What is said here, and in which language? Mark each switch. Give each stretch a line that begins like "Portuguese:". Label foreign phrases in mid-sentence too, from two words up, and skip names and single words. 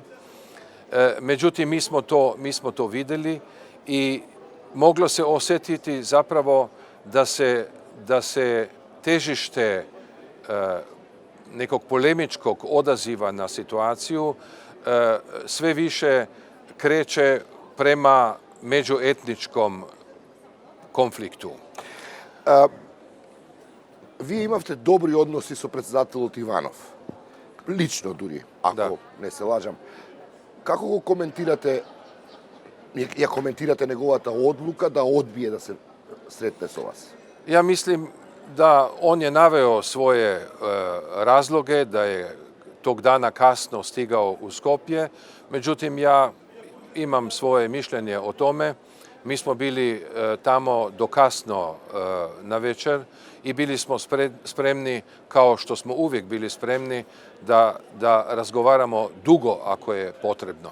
Serbian: Međutim, mi smo to vidjeli i moglo se osjetiti zapravo da se težište nekog polemičkog odaziva na situaciju sve više kreće prema međuetničkom konfliktu.
Macedonian: Вие имавте добри односи со председателот Иванов. Лично дури, ако не се лажам. Како го коментирате, ја коментирате неговата одлука да одбие да се сретне со вас?
Serbian: Ja mislim da on je naveo svoje razloge, da je tog dana kasno stigao u Skopje. Međutim, ja imam svoje mišljenje o tome. Mi smo bili tamo do kasno na večer i bili smo spremni, kao što smo uvijek bili spremni, da razgovaramo dugo ako je potrebno.